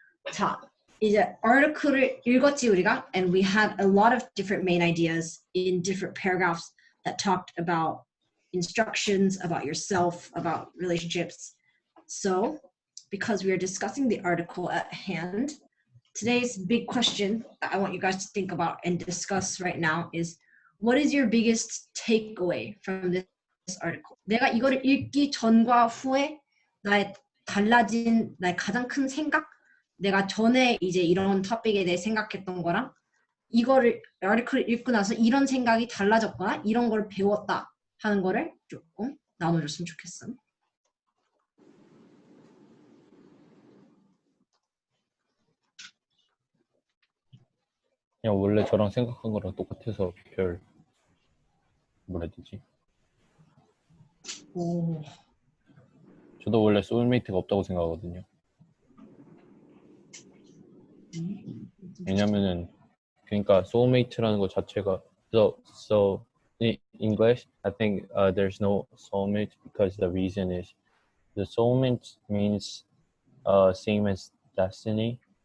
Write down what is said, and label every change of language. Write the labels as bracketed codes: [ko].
[ko] 자, 이제 article을 읽었지 우리가, [en] and we had a lot of different main ideas in different paragraphs that talked about instructions, about yourself, about relationships. So, because we are discussing the article at hand, today's big question that I want you guys to think about and discuss right now is, what is your biggest takeaway from this article? [ko] 내가 이거를 읽기 전과 후에 나의 달라진 나의 가장 큰 생각, 내가 전에 이제 이런 토픽에 대해 생각했던 거랑 이거를 아티클을 읽고 나서 이런 생각이 달라졌거나 이런 걸 배웠다 하는 거를 조금 나눠줬으면 좋겠어. 그냥 원래 저랑 생각한 거랑 똑같아서 별 뭐라 해야 되지? 오. 저도 원래 소울메이트가 없다고 생각하거든요. 왜냐면은 그러니까 soulmate라는 거 자체가 [en] so in English I think there's no soulmate because the reason is the soulmate means same as destiny.